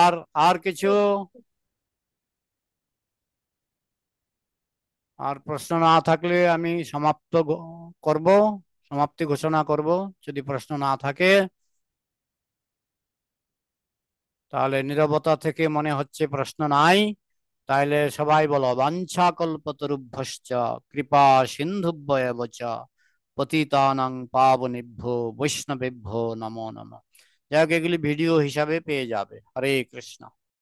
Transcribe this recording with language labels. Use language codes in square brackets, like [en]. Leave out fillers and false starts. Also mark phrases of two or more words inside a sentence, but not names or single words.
[bn] আর আর কিছু, আর প্রশ্ন না থাকলে আমি করব, সমাপ্তি ঘোষণা করব। যদি প্রশ্ন না থাকে, তাহলে নীরবতা থেকে মনে হচ্ছে প্রশ্ন নাই। তাইলে সবাই বলো, [sa] বাঞ্ছা কল্পতরুভ্যশ্চ কৃপা সিন্ধুভ্যেব চ পতিতানাং পাবনেভ্যো বৈষ্ণবেভ্যো নমো নমঃ। [bn] যাই হোক, এগুলি ভিডিও হিসাবে পেয়ে যাবে। হরে কৃষ্ণ।